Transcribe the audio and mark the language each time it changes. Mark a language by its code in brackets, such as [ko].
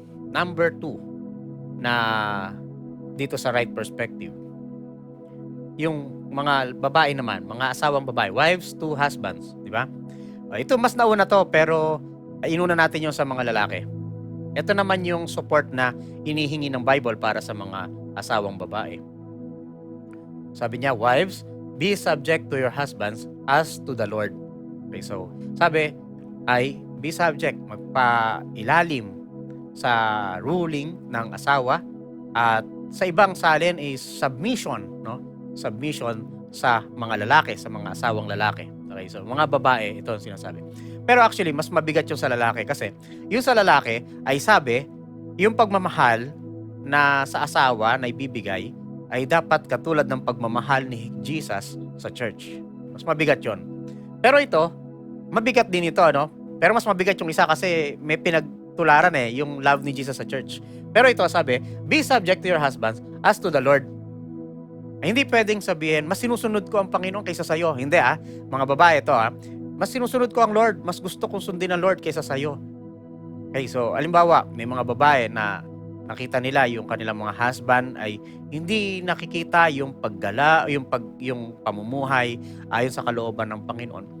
[tl] Number 2 na dito sa right perspective, yung mga babae naman, mga asawang babae, [en] wives to husbands, [tl] di ba? Ito mas nauna to, pero inuna natin yung sa mga lalaki. Ito naman yung support na hinihingi ng Bible para sa mga asawang babae. Sabi niya, [en] wives, be subject to your husbands as to the Lord. [tl] Okay, so sabi ay [en] be subject, [tl] magpailalim sa ruling ng asawa, at sa ibang salin is submission, no? Submission sa mga lalaki, sa mga asawang lalaki. Okay, so mga babae, ito ang sinasabi. Pero actually, mas mabigat yung sa lalaki kasi yung sa lalaki ay sabi, yung pagmamahal na sa asawa na ibibigay ay dapat katulad ng pagmamahal ni Jesus sa church. Mas mabigat yon. Pero ito, mabigat din ito, no? Pero mas mabigat yung isa kasi may pinagtularan yung love ni Jesus sa church. Pero ito sabi, [en] be subject to your husbands as to the Lord. [tl] Ay, hindi pwedeng sabihin, mas sinusunod ko ang Panginoon kaysa sa'yo. Hindi mga babae ito mas sinusunod ko ang Lord, mas gusto kong sundin ang Lord kaysa sa'yo. Okay, so alimbawa, may mga babae na nakita nila yung kanilang mga husband ay hindi nakikita yung paggala, yung pamumuhay ayon sa kalooban ng Panginoon.